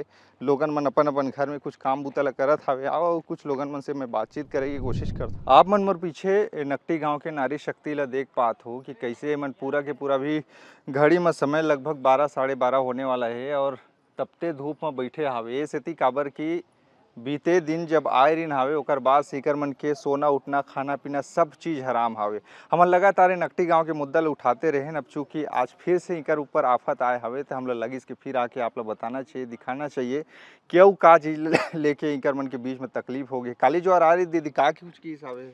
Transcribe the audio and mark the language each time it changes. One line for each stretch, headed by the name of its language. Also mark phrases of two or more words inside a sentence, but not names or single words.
Chhattisgarhi: लोगन मन अपन अपन घर में कुछ काम बुतला करत हावे और कुछ लोगन मन से मैं बातचीत करे की कोशिश करता। आप मन मोर पीछे नकटी गांव के नारी शक्ति ला देख पात हो कि कैसे मन पूरा के पूरा भी घड़ी में समय लगभग 12-12:30 होने वाला है और तपते धूप में बैठे हावे। ये सेती काबर की बीते दिन जब आए दिन हावे ओकर बाद सीकर मन के सोना उठना खाना पीना सब चीज़ हराम हावे। हम लगातार नकटी गांव के मुद्दा उठाते रहे अब चूँकि आज फिर से इकर ऊपर आफत आए हावे तो हम लोग लगी इसके फिर आके आप लोग बताना चाहिए दिखाना चाहिए क्यों का चीज़ लेके इकर मन के बीच में तकलीफ हो गई। काली जो आ रही दीदी का कुछ की हावे